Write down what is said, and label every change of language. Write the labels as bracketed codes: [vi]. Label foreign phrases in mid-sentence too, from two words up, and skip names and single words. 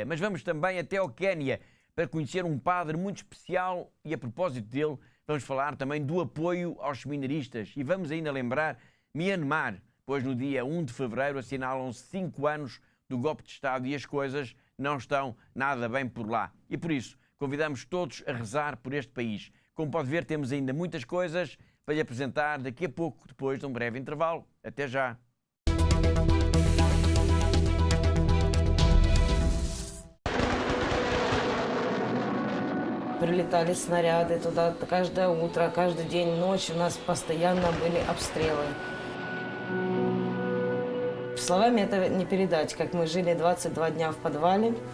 [pt] Mas vamos também até ao Quénia para conhecer um padre muito especial e, a propósito dele, vamos falar também do apoio aos seminaristas e vamos ainda lembrar Myanmar, pois no dia 1 de fevereiro assinalam-se 5 anos do golpe de Estado e as coisas não estão nada bem por lá. E por isso, convidamos todos a rezar por este país. Como pode ver, temos ainda muitas coisas para lhe apresentar daqui a pouco, depois de um breve intervalo. Até já! [ru] Прилетали снаряды туда каждое утро, каждый день, ночь. У нас постоянно были обстрелы. Словами это не передать, как мы жили 22 дня в подвале.